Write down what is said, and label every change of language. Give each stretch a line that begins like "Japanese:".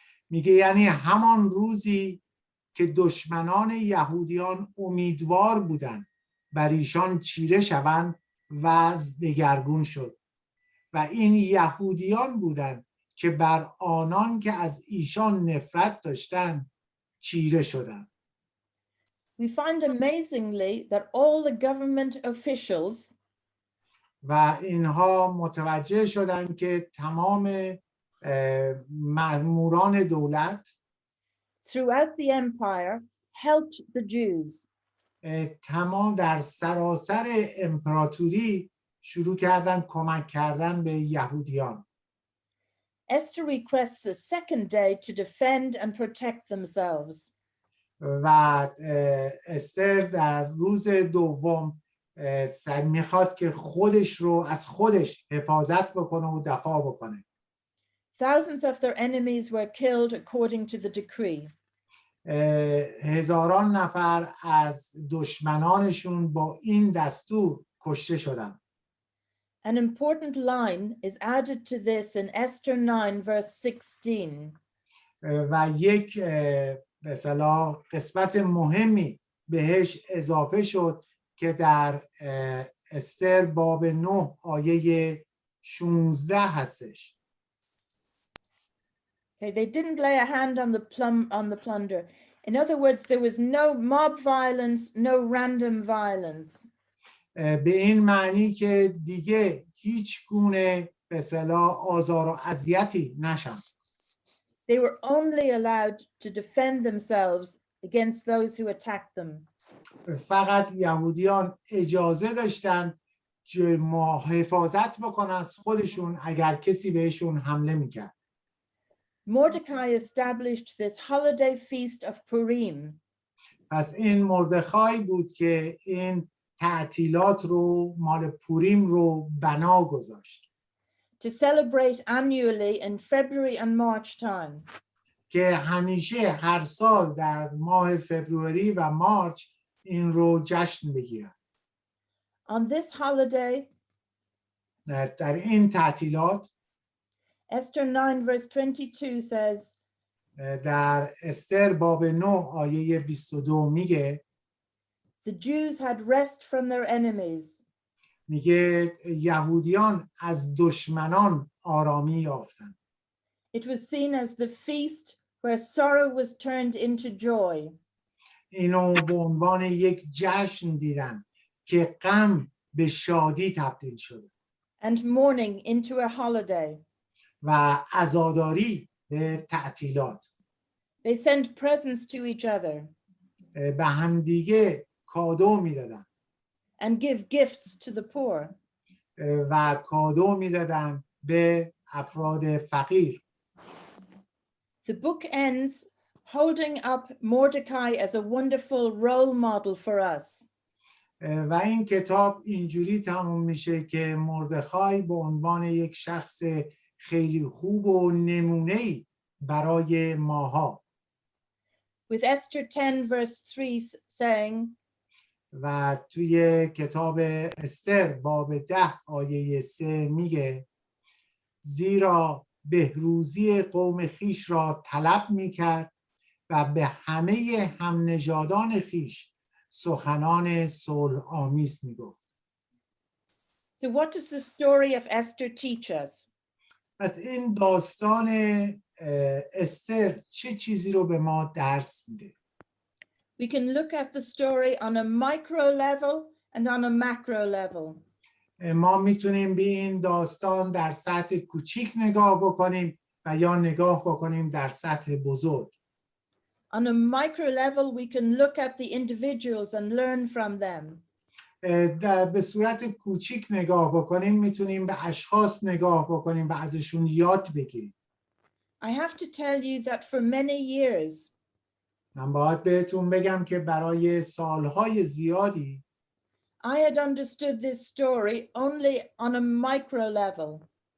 Persian: میگه یعنی همان روزی که دشمنان یهودیان امیدوار بودند بر ایشان چیره شوند وضع دگرگون شد و این یهودیان بودند که بر آنان که از ایشان نفرت داشتند چیره شدند.
English: We find amazingly that all the government officials
Persian: و اینها متوجه شدند که تمام مأموران دولت
English: throughout the empire helped the Jews.
Persian: تمام در سراسر امپراتوری شروع کردن کمک کردن به یهودیان.
English: Esther requests a second day to defend and protect themselves.
Persian: و استر در روز دوم میخواد که خودش رو از خودش حفاظت بکنه و دفاع بکنه.
English: Thousands of their enemies were killed according to the decree.
Persian: هزاران نفر از دشمنانشون با این دستور کشته شدند.
English: An important line is added to this in Esther 9 verse 16.
Persian: و یک به اصطلاح قسمت مهمی بهش اضافه شد که در استر باب 9 آیه 16 هستش.
English: Okay, they didn't lay a hand on the plunder. In other words, there was no mob violence, no random violence.
Persian: به این معنی که دیگه هیچ گونه به اصطلاح آزار و اذیتی نشن.
English: They were only allowed to defend themselves against those who attacked them.
Persian: فقط یهودیان اجازه داشتن که حفاظت بکنن از خودشون اگر کسی بهشون حمله میکرد.
English: Mordecai established this holiday feast of Purim.
Persian: پس این مردخای بود که این تعطیلات رو مال پوریم رو بنا گذاشت.
English: To celebrate annually in February and March time.
Persian: که همیشه هر سال در ماه فبروری و مارچ این رو جشن بگیرن.
English: On this holiday,
Persian: در این تعطیلات
English: Esther 9 verse 22 says,
Persian: در استر باب 9 آیه 22 میگه
English: the Jews had rest from their enemies.
Persian: میگه یهودیان از دشمنان آرامی یافتند.
English: It was seen as the feast where sorrow was turned into joy.
Persian: اینو به عنوان یک جشن دیدن که غم به شادی تبدیل شده.
English: And mourning into a holiday.
Persian: و عزاداری به تعطیلات.
English: They sent presents to each other.
Persian: به همدیگه کادو میدادن.
English: And give gifts to the poor.
Persian: و کادو میدادن به افراد فقیر.
English: The book ends holding up Mordecai as a wonderful role model for us.
Persian: و این کتاب اینجوری تموم میشه که مردخای به عنوان یک شخص خیلی خوب و نمونه‌ای برای ماها.
English: With Esther 10 verse 3 saying,
Persian: و توی کتاب استر باب 10 آیه 3 میگه زیرا بهروزی قوم خیش را طلب میکرد و به همه همنژادان خیش سخنان صلح آمیز میگفت.
English: So what does the story of Esther teach us?
Persian: پس این داستان استر چه چیزی رو به ما درس میده؟
English: We can look at the story on a micro level and on a macro level.
Persian: ما میتونیم به این داستان در سطح کوچیک نگاه بکنیم و یا نگاه بکنیم در سطح بزرگ.
English: On a micro level, we can look at the individuals and learn from them.
Persian: به صورت کوچیک نگاه بکنیم میتونیم به اشخاص نگاه بکنیم و ازشون یاد بگیریم.
English: I have to tell you that for many years,
Persian: من باید بهتون بگم که برای سالهای زیادی
English: I had understood this story only on a micro level.